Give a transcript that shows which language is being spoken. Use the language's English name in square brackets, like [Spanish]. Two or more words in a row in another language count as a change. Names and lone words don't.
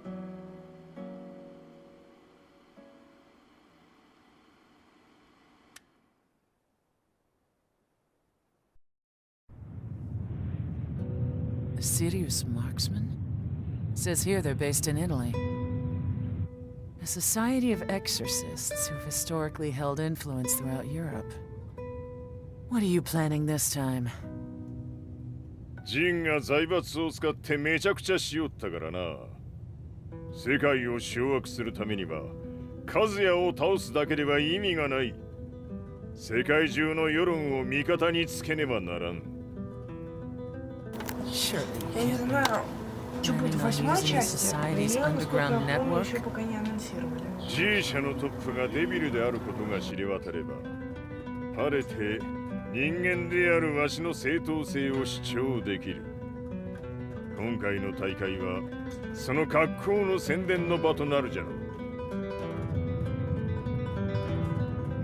[English] A Sirius marksman? Says here they're based in Italy. A society of exorcists who've historically held influence throughout Europe. What are you planning this time? [Japanese] ジンが財閥を使ってめちゃくちゃしよったからな。世界を掌握するためにはカズヤを倒すだけでは意味がない。世界中の世論を味方につけねばならん。 [English] Surely [Russian] Я не знаю, что будет в [English] Planning on [Russian] 8-й [English] using the [Russian] части. [English] Society's [Russian] Ее, насколько я [English] underground [Russian] помню, [English] network? [Russian] еще пока не анонсировали. [Japanese] G 社のトップがデビルであることが知れ渡れば、晴れて人間であるわしの正当性を主張できる。今回の大会はその格好の宣伝の場となるじゃろう。